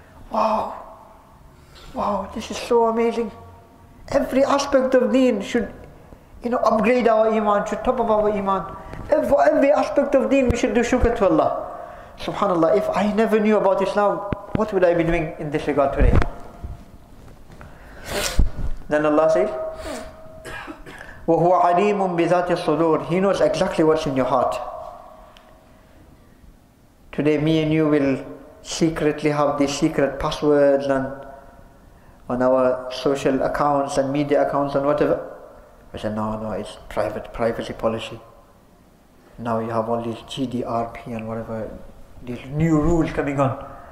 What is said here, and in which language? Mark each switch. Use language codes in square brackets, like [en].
[en] Wow, this is so amazing. Every aspect of deen should, upgrade our iman, should top up our iman. For every aspect of deen we should do shukr to Allah. Subhanallah, if I never knew about Islam, what would I be doing in this regard today? Then Allah says, [ar] وَهُوَ عَلِيمٌ بِذَاتِ الصُّدُورِ. [en] He knows exactly what's in your heart. Today me and you will secretly have these secret passwords and on our social accounts and media accounts and whatever. We say, no, it's privacy policy. Now you have all these GDPR and whatever, these new rules coming on.